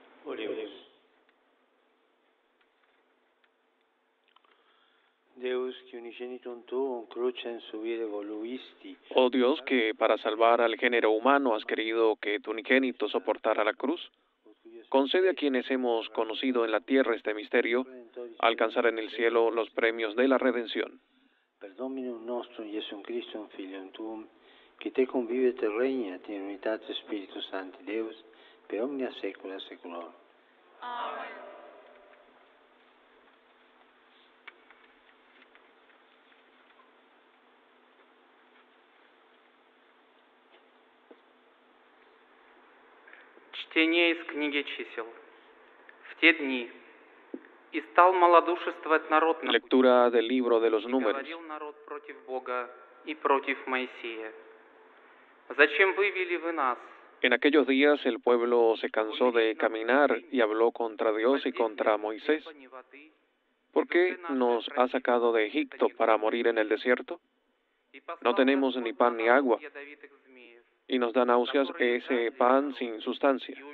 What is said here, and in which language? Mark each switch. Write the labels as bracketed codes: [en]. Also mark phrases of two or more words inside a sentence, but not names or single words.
[es] Oremos. [la] Deus, que unigenitum tuum crucem subire voluisti. [es] Oh Dios, que para salvar al género humano has querido que tu unigénito soportara la cruz, concede a quienes hemos conocido en la tierra este misterio, alcanzar en el cielo los premios de la redención. [la] Per Dominum nostrum Iesum Christum Filium tuum, qui te convive et regnat in unitate Spiritus Sancti Deus, per omnia saecula saeculorum. Amen. [ru] Чтение из книги чисел. В те дни и стал малодушествовать народ на [es] Lectura del libro de los и números. [ru] говорил народ против Бога и против Моисея. Зачем вывели вы нас? [es] En aquellos días el pueblo se cansó de caminar y habló contra Dios y contra Moisés. ¿Por qué nos ha sacado de Egipto para morir en el desierto? No tenemos ni pan ni agua, y nos da náuseas ese pan sin sustancia.